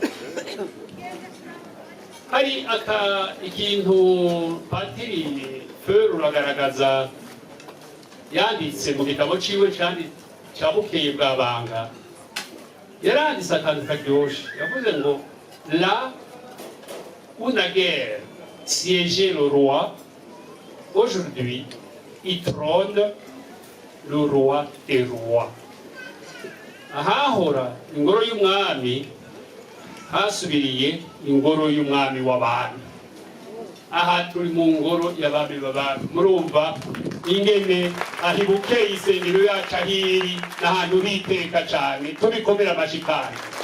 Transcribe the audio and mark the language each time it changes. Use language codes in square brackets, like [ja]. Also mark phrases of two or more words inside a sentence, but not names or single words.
[rn] Hari ikintu Patiri Feur uragaragaza yanditse mu gitabo ciwe ca Bukeye bwa Banga, yaranditse akantu karyoshe, yavuze ngo [fr] là où naguère siégeait le roi, aujourd'hui il trône le roi des rois. [rn] Ahahora ingoro y'umwami hasubiriye ingoro y'umwami w'abantu. Aha turi mu ngoro y'abami b'abantu. Murumva ingene ahi Bukeye isengero yacu ahiri n'ahantu biteka cyane, tubikomera amashikari.